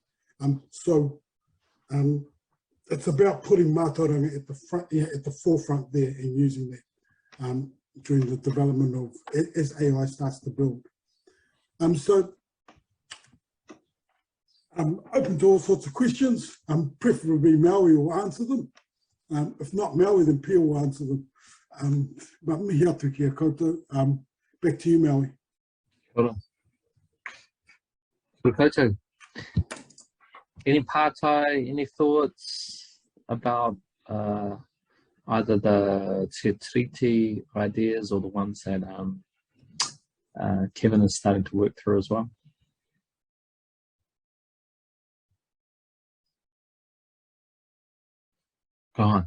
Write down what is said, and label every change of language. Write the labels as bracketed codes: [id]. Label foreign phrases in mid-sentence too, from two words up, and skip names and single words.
[en] It's about putting mātauranga at the front, at the forefront there, and using that during the development of as AI starts to build. So I'm open to all sorts of questions. Preferably Maui will answer them. If not Maui, then Pia will answer them. [mi] But mihi atu kia koutou. [en] Back to you, Maui. [mi] Kia koutou. [en] Any pārtai, any thoughts about either the Te Tiriti ideas or the ones that Kevin is starting to work through as well? Go on.